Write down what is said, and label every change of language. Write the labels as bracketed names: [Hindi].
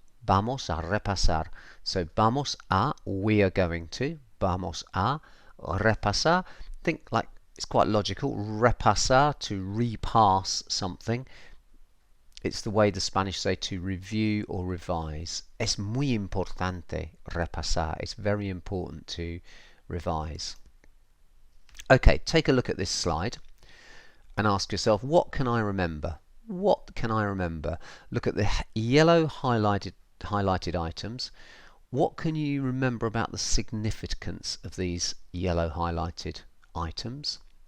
[Spanish] Vamos a repasar. So vamos a, [English] we are going to, [Spanish] vamos a repasar. [English] Think like it's quite logical. Repasar, to repass something. It's the way the Spanish say to review or revise. [Spanish] Es muy importante repasar. [English] It's very important to revise. Okay, take a look at this slide and ask yourself, what can I remember? What can I remember? Look at the yellow highlighted items. What can you remember about the significance of these yellow highlighted items?